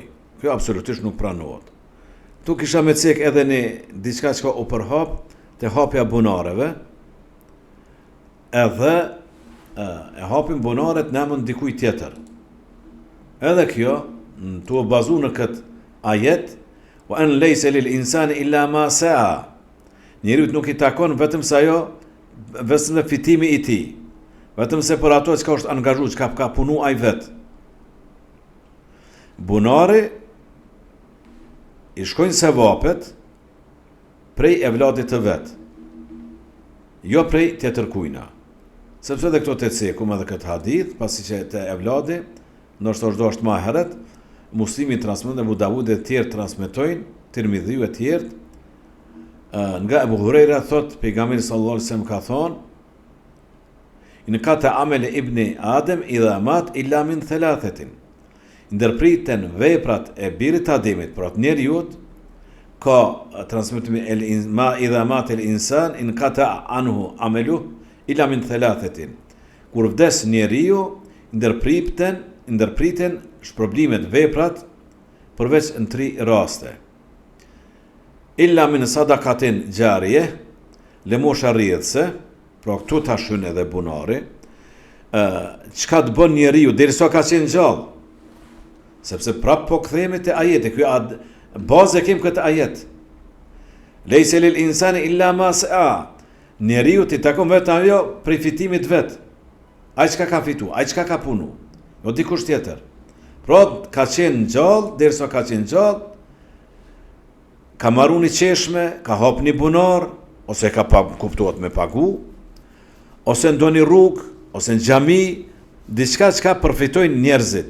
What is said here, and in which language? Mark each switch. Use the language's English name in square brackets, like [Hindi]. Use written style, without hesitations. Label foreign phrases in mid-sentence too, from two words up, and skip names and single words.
[Albanian] Kjo absolutisht nuk pranohet. Tu kisha me cek edhe një diçka që ka u përhap të hapja bunareve, edhe e hapin bunaret nëmën dikuj tjetër. Edhe kjo, tu e bazu në këtë ajet, [Arabic] وأن ليس للإنسان إلا ما سعى. [Albanian] Njeriut nuk i takon vetëm sa jo, vetëm fitimi i tij. Vetëm se për ato që ka është angazhu, që ka punu aj vetë. Bunari i shkojnë sevapet prej evladit të vetë, jo prej tjetër kujna. Sepse dhe këto të cekum edhe këtë hadith, pasi që të evladi, nështë është ma heret, Muslimi transmeton, Abu Davud e tjerë transmetojnë, Tirmidhiu e tjerë, nga Ebu Hurejra thot, pejgamberi [Arabic] صلى الله عليه وسلم [Albanian] ka thonë, [Arabic] انقطع عمل ابن آدم إذا مات إلا من ثلاثة. [Albanian] Ndërpriten veprat e birit Ademit, pra të njeriut, ka transmetimi ma [Arabic] إذا مات الإنسان انقطع عنه عمله إلا من ثلاثة. [Albanian] Kur vdes njeriu, ndërpriten shpërblimet veprat përveç në 3 raste. [Arabic] إلا من صدقة جارية, [Albanian] lemosha rrjedhse, pra këtu ta shyn edhe bunari, çka të bën njeriu derisa ka qenë gjallë. Sepse prap po kthehemi te ajeti, ky bazë kem këtë ajet. [Arabic] ليس للإنسان إلا ما سعى. [Albanian] Njeriu ti takon vetëm ajo prej fitimit vet. Ai çka ka fitu, ai çka ka punu, jo dikush tjetër. Pra ka qenë gjallë, derisa ka qenë gjallë, ka marru një qeshme, ka hap një bunar, ose ka kuptuat me pagu, ose ndo një rrugë, ose në xhami, diçka që ka përfitojnë njerëzit.